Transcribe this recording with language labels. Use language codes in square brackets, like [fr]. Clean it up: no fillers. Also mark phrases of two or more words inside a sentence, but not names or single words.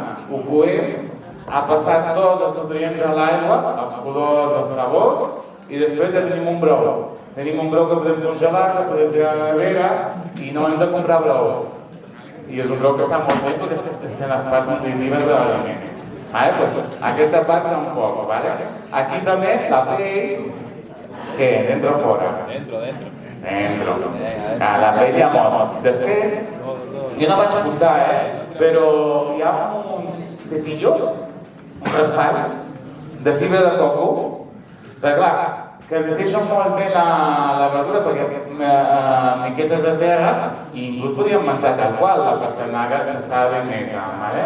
[ca] Ho coem, ha passat tots els nutrients a l'aigua, els colors, els sabors, i després ja tenim un brou. Tenim un brou que podem congelar, que podem tirar a la nevera, i no hem de comprar brou. I és un brou que està molt bé perquè estan les parts nutritives de l'aliment. Aquesta part tampoc, ¿vale? Aquí també la pell, què? Dentro o fora? Dentro, dentro. Dentro. La pell hi ha molt. De fet, jo no vaig portar, però hi ha uns cepillos, uns raspalls de fibra de coco, però clar, que neteixen molt bé la verdura perquè miquetes de terra i inclús podríem menjar tal qual, la pastanaga s'està ben neta, ¿vale?